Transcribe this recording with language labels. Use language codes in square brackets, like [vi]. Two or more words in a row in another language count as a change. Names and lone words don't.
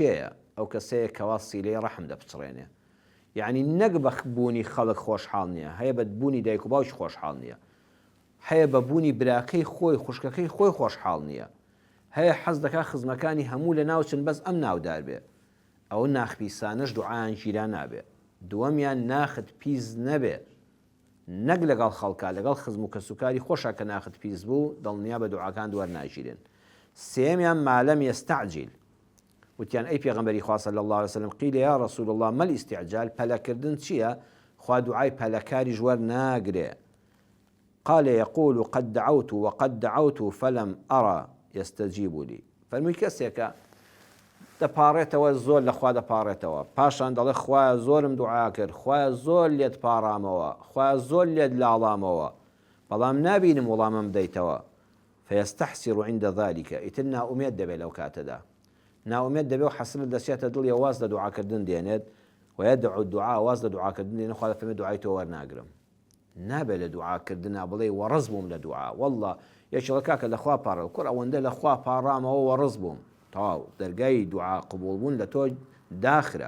[ckb] ئەو کەسەیە کەوا سیلەی ڕەحم دەپچڕێنێ، یعنی نەک بە بوونی خەڵک خۆشحاڵ نییە، هەیە بە بوونی دایک و باوکی خۆشحاڵ نییە، هەیە بە بوونی براکەی خۆی خوشکەکەی خۆی خۆشحاڵ نییە، هەیە حەز دەکا خزمەکانی هەموو لە ناوچن بەس ئەم ناودار بێ، ئەوە ناخپیسانەش دوعایان گیرا نابێ. دووەمیان ناخت پیس نەبێ، نەک لەگەڵ خەڵکا لەگەڵ خزم و کەسوکاری خۆشە کە ناخت پیس بوو دڵنیا بە دوعاکان دووەرناگیرن. [ar] سێمیان مالەم یەستەعجیل، [ckb] وتیان ئەی پێغەمبەری خوا [ar] صلی الله علیه وسلم قیل یا رسول الله ما الاستعجال، [ckb] پەلەکردن چییە؟ خوا دوعای پەلەکاری ژوەر ناگرێ. [ar] قال يقول قد دعوت وقد دعوت فلم أرى يستجيب لي. [ckb] فەرمووی کەسێکە دەپاڕێتەوە زۆر لە خوا دەپاڕێتەوە، پاشان دەڵێ خوایە زۆرم دوعا کرد، خوایە زۆر لێت پاڕامەوە، خوایە زۆر لێت لاڵامەوە، بەڵام نابینم وەڵامم بدەیتەوە. [ar] فيستحسر عند ذلك، [ckb] ئیتر ناومێد دەبێت لەو کاتەدا، ناومێد دەبێت و حەسرت دەچێتە دڵی واز لە دوعاکردن دێنێت، [ar] ويدعو الدعاء [ckb] واز لە دوعاکردن دێنێت، خوا دەفەرمێت دوعای تۆ وەرناگرم. نابێت لە دوعاکردنا بڵێ وەڕز بووم لە دوعا، وەڵڵا یەکێڵە کاکە لەخوا پاڕە کوڕ ئەوەندە لەخوا پاڕامەوە وەڕز بووم، تەواو دەرگای دوعا قبوڵ بوون لە تۆ داخرە.